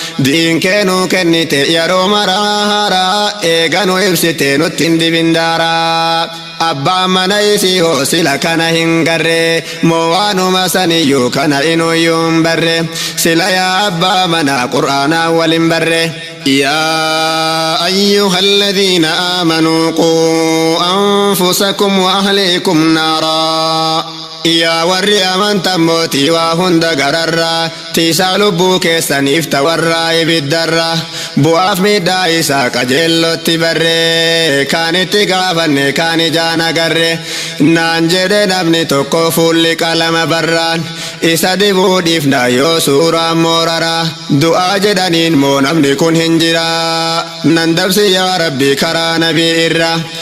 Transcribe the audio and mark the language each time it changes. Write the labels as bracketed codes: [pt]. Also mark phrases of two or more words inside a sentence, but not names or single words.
[om] Diin kee nuu kennite yeroo maraa haraa. Eega nu ibsite nutti hin dibin daaraa. Abbaan mana isii hoo sila kana hin garre, moo waanuma saniyyuu kana inuyyuu hin barre? Sila yaa abbaa mana Qur'aanaa wal hin barre. [ar] يا أيها الذين آمنوا قوا أنفسكم وأهليكم نارا. [om] Yaa warri amantan mootii waa hunda gararraa, tiisaa lubbuu keessaniif tawarraa ibiddarra, bu'aaf miidhaa isaa qajeellotti barree, kaan itti gaafanne kaan ijaan agarre, naan jedhe namni tokko fuulli qalama barraan, isa dibuu dhiifna yoo suuraan moorara, du'aa jedhaniin moo namni kun hin jira, nan dabsi yaa Rabbi karaa nabii irra.